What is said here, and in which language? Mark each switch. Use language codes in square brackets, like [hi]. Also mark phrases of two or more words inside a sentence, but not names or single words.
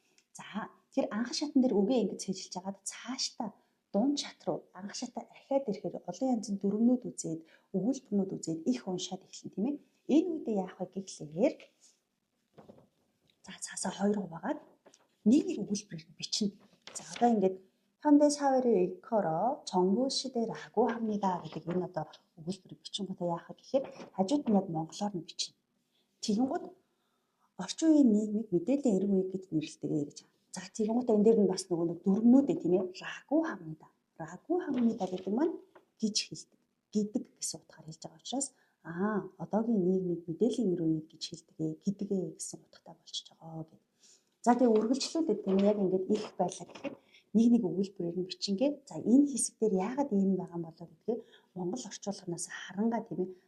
[mn] За тэр анхан шатан дээр үгээ ингэж цээжилж хагаад цаашдаа дунд шат руу ангашаатаа ахаад ирэхээр олон янзын дүрмнүүд үзээд, өгүүлбэрнүүд үзээд их уншаад эхэлнэ тийм ээ. Энэ үедээ яах вэ гэхлээр за цаасаа 2 хуваагаад нэг өгүүлбэрээр бичнэ. За одоо ингээд [ko] 현대사회를 일컬어 정부 시대라고 합니다 [mn] гэдэг энэ одоо өгүүлбэр бичингуудаа яах вэ гэхээр хажууд нь яг монголоор нь бичнэ. Тэгэнгүүт орчин үеийн нийгмийг мэдээллийн эрг үе гэж нэрлэдэг гэж. За тэгэнгүүт энэ дээр нь бас нөгөө дүрмнүүдээ тийм ээ [ko] 라고 합니다. 라고 합니다 [mn] гэдэг маань гэж хэлдэг. Гэдэг гэсэн утгаар хэлж байгаа учраас одоогийн нийгмийг мэдээллийн эрг үе гэж хэлдэг гэсэн утгатай болчихж байгаа гэдэг. За тэгээ үргэлжлүүлээд тийм яг ингээд их байлаа гэхэд нэг өгүүлбэрээр нь бичингээ. За энэ хэсэг дээр яагаад ийм байгаа юм болоо гэдгээ монгол орчуулганаас харангаа тийм ээ.